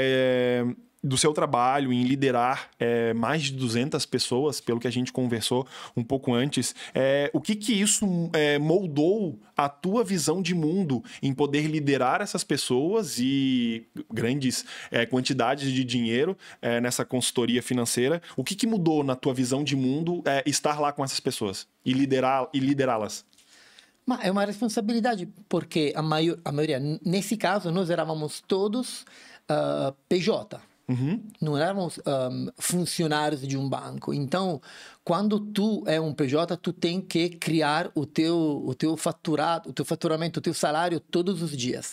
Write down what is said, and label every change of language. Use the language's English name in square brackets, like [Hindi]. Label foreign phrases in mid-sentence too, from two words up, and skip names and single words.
[Portuguese] do seu trabalho em liderar mais de 200 pessoas, pelo que a gente conversou um pouco antes, o que isso moldou a tua visão de mundo em poder liderar essas pessoas e grandes quantidades de dinheiro nessa consultoria financeira? O que mudou na tua visão de mundo estar lá com essas pessoas e liderá-las? Ma è una responsabilità perché a maioria, nesse caso, nós éramos todos PJ. Não éramos funcionários de um banco. Então, quando tu é um PJ, tu tem que criar o teu faturado, o teu faturamento, o teu salário todos os dias.